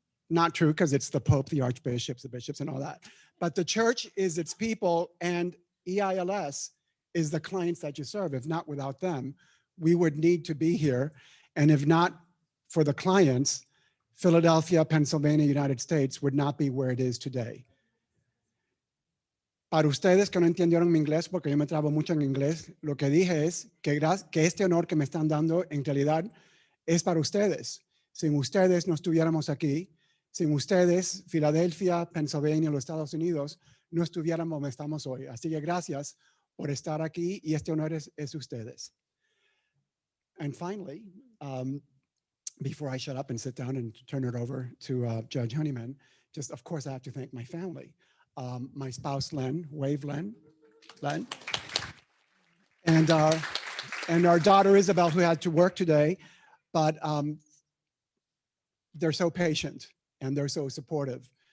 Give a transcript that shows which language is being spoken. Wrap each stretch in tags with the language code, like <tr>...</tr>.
<en>Not true, because it's the Pope, the archbishops, the bishops, and all that. But the church is its people, and EILS is the clients that you serve. If not without them, we would need to be here. And if not for the clients, Philadelphia, Pennsylvania, United States would not be where it is today.</en> <es>Para ustedes que no entendieron mi inglés, porque yo me trabo mucho en inglés, lo que dije es que este honor que me están dando en realidad es para ustedes. Sin ustedes no estuviéramos aquí. Sin ustedes, Filadelfia, Pennsylvania, los Estados Unidos, no estuviéramos donde estamos hoy. Así que gracias por estar aquí y este honor es ustedes.</es> <en>And finally, before I shut up and sit down and turn it over to Judge Honeyman, just of course I have to thank my family. My spouse, Len, wave Len, and our daughter, Isabel, who had to work today, but they're so patient and they're so supportive.</en>